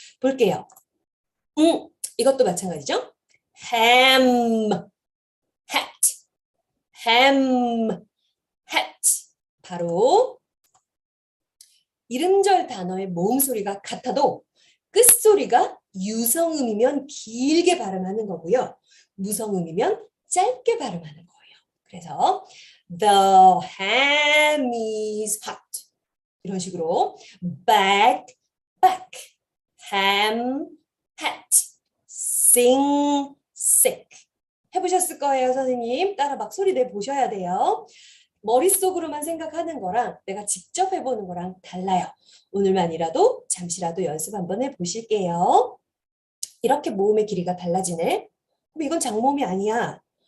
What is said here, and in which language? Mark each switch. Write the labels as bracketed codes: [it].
[ko] 볼게요. 이것도 마찬가지죠? ham, hat, ham, hat. 바로 이름절 단어의 모음 소리가 같아도 끝소리가 유성음이면 길게 발음하는 거고요. 무성음이면 짧게 발음하는 거예요. 그래서 [en] the ham is hot. [ko] 이런 식으로 back, back, ham, hat, sing, sick. 해보셨을 거예요, 선생님. 따라 막 소리 내보셔야 돼요. 머릿속으로만 생각하는 거랑 내가 직접 해보는 거랑 달라요. 오늘만이라도 잠시라도 연습 한번 해보실게요. 이렇게 모음의 길이가 달라지네. 그럼 이건 장모음이 아니야.